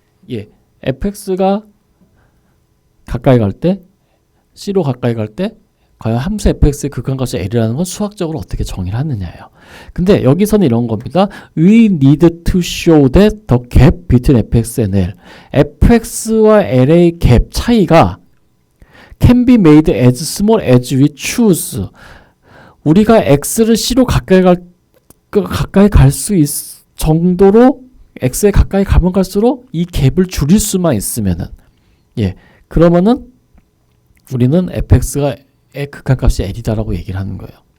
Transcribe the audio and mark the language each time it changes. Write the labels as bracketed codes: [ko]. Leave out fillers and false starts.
[ko] 예, fx가 가까이 갈 때, c로 가까이 갈 때 과연 함수 fx의 극한값이 l이라는 건 수학적으로 어떻게 정의를 하느냐예요. 근데 여기서는 이런 겁니다. [en] We need to show that the gap between fx and l. [ko] fx와 l의 갭 차이가 [en] can be made as small as we choose. [ko] 우리가 x를 c로 가까이 갈 수 있 정도로 x에 가까이 가면 갈수록 이 갭을 줄일 수만 있으면은 그러면은 우리는 fx가 극한값이 l이다라고 얘기를 하는 거예요.